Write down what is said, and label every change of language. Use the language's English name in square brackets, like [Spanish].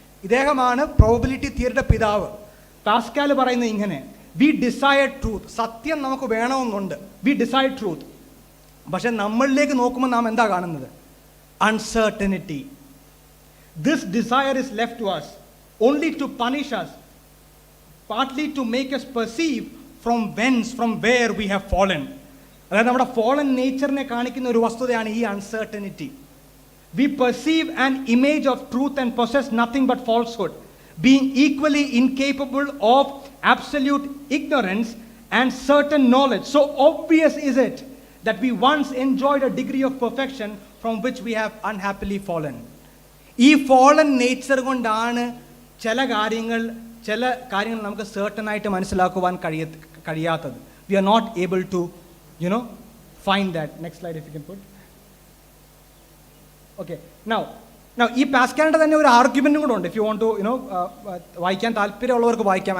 [Malayalam] ഇദ്ദേഹമാണ് പ്രോബിലിറ്റി തിയറിയുടെ പിതാവ്. പാസ്കാൽ പറയുന്നത് ഇങ്ങനെ: [English] We desire truth. [Malayalam] സത്യം നമുക്ക് വേണമെന്നുണ്ട്. V desire truth. പക്ഷെ നമ്മളിലേക്ക് നോക്കുമ്പോൾ നാം എന്താ കാണുന്നത്? [English] Uncertainty. This desire is left to us only to punish us, partly to make us perceive from where we have fallen. [Malayalam] അതായത് നമ്മുടെ ഫോളൻ നേച്ചറിനെ കാണിക്കുന്ന ഒരു വസ്തുതയാണ് ഈ uncertainty. [English] We perceive an image of truth and possess nothing but falsehood, being equally incapable of absolute ignorance and certain knowledge. So obvious is it that we once enjoyed a degree of perfection from which we have unhappily fallen. [Malayalam] ഈ fallen nature കൊണ്ടാണ് ചില കാര്യങ്ങൾ നമുക്ക് സർട്ടനായിട്ട് മനസ്സിലാക്കുവാൻ കഴിയാത്തത്. [English] We are not able to, find that. Next slide if you can put. Okay. [Malayalam] Now ഈ പാസ്കലിന്റെ തന്നെ ഒരു ആർഗ്യുമെന്റും കൂടെ ഉണ്ട്. [English] if you want to [Malayalam] വായിക്കാൻ താല്പര്യമുള്ളവർക്ക് വായിക്കാം.